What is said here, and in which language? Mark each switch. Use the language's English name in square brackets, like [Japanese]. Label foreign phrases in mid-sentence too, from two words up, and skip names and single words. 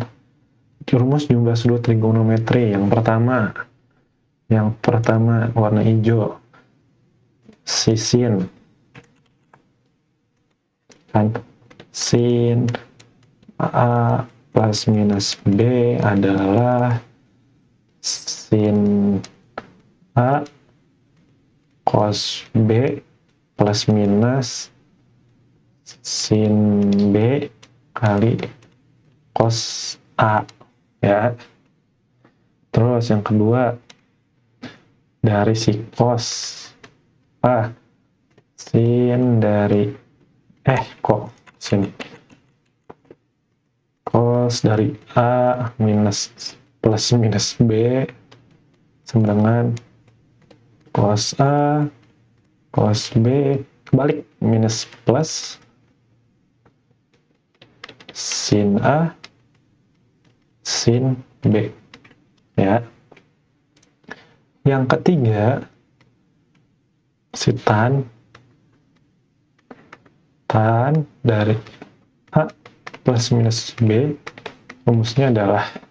[Indonesian] Rumus jumlah sudut trigonometri yang pertama warna hijau, sin kan, sin A plus minus B adalah sin A cos B plus minus sin B kali cos A, ya. Terus yang kedua dari si cos A, sin dari cos dari A minus plus minus B sama dengan cos A cos B kebalik minus plus sin A sin B, ya. Yang ketiga si tan dari A plus minus B, rumusnya adalah